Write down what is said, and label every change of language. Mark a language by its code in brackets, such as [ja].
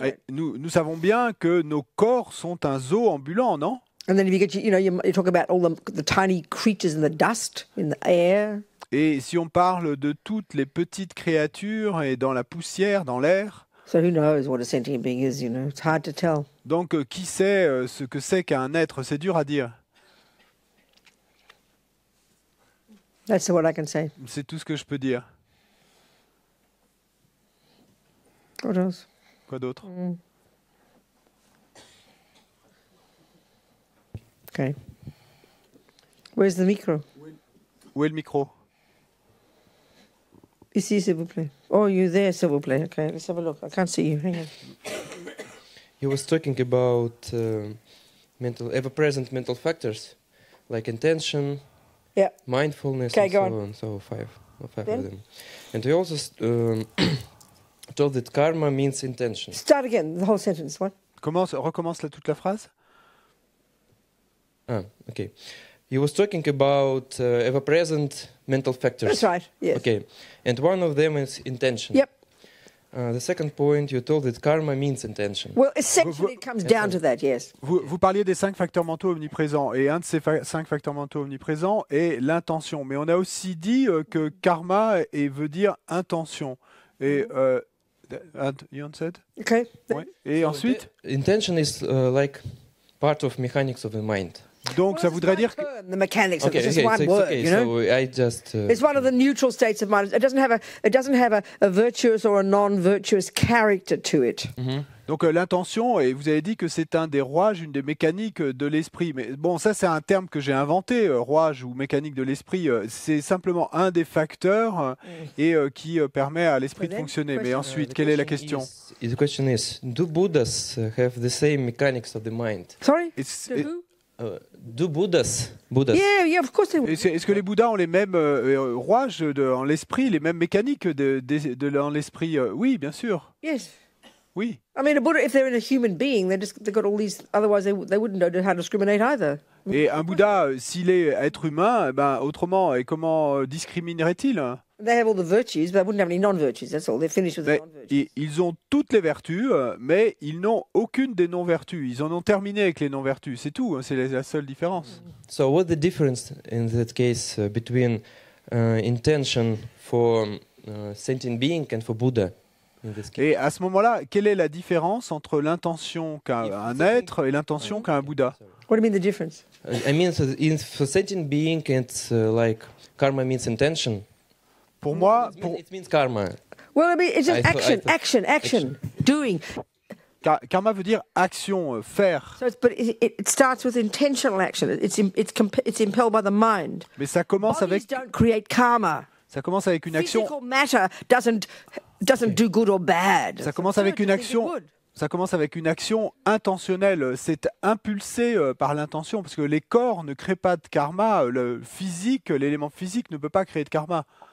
[fr] Nous savons bien que nos corps sont un zoo ambulant, non? [en] And then if you get, you talk about all the tiny creatures in the dust, in the air. [fr] Et si on parle de toutes les petites créatures et dans la poussière, dans l'air. [en] So who knows what a sentient being is, you know? It's hard to tell. [fr] Donc qui sait ce que c'est qu'un être? C'est dur à dire. [en] That's what I can say. [fr] C'est tout ce que je peux dire. [en] What else? [fr] Quoi d'autre? [en] Okay. Where's the micro? [fr] Où est le micro? Ici, s'il vous plaît. [en] Oh, you there, [fr] s'il vous plaît. [en] Okay, let's have a look. I can't see you. Hang on. You was talking about ever-present mental factors, like intention, mindfulness, and so on. So five of them. And you also told that karma means intention. Start again, the whole sentence. What? [fr] Recommence toute la phrase. [en] Okay. You was talking about ever-present mental factors. That's right, yes. Okay. And one of them is intention. Yep. The second point, you told that karma means intention. Well, essentially it comes down to that, yes. [fr] Vous parliez des 5 facteurs mentaux omniprésents, et un de ces 5 facteurs mentaux omniprésents est l'intention. Mais on a aussi dit que karma veut dire intention. Et [en] you said? Okay. [fr] Ouais. Et so ensuite? [en] Intention is like part of mechanics of the mind. [fr] Donc ça voudrait dire que [en] the mechanics of it's just one word, you know. So I just it's one of the neutral states of mind. It doesn't have a virtuous or a non-virtuous character to it. [fr] Donc l'intention, et vous avez dit que c'est un des rouages, une des mécaniques de l'esprit. Mais bon, ça c'est un terme que j'ai inventé, rouage ou mécanique de l'esprit. C'est simplement un des facteurs et qui permet à l'esprit de fonctionner. Mais ensuite, quelle est la question? [en] The question is, do Buddhas have the same mechanics of the mind? Sorry? Do Buddhas? Yeah, of course they do. [fr] Est-ce que les Bouddhas ont les mêmes rouages dans l'esprit, les mêmes mécaniques dans l'esprit? Oui, bien sûr. [en] Yes. [fr] Oui. [en] I mean, a Buddha, if they're in a human being, they've got all these. Otherwise, they wouldn't know how to discriminate either. [fr] Et un Bouddha, s'il est être humain, ben autrement, et comment discriminerait-il? [en] They have all the virtues, but they wouldn't have any non-virtues. That's all. They're finished with the non-virtues. [fr] Ils ont toutes les vertus, mais ils n'ont aucune des non-vertus. Ils en ont terminé avec les non-vertus. C'est tout. C'est la seule différence. [en] So, what's the difference in that case between intention for sentient being and for Buddha? [fr] Et à ce moment-là, quelle est la différence entre l'intention qu'a un être et l'intention qu'a un Bouddha? [en] What do you mean the difference? I mean, for sentient being, it's like karma means intention. [fr] Pour moi, [en] It means karma. Well, I mean, it's just action, doing. [fr] Karma veut dire action, faire. [en] So it starts with intentional action. It's impelled by the mind. [fr] Mais ça commence [en] Bodies don't create karma. [fr] Ça commence avec une action. [en] Physical matter doesn't do good or bad. [fr] Ça commence avec une action. Ça commence avec une action intentionnelle. C'est impulsé par l'intention, parce que les corps ne créent pas de karma. Le physique, l'élément physique ne peut pas créer de karma.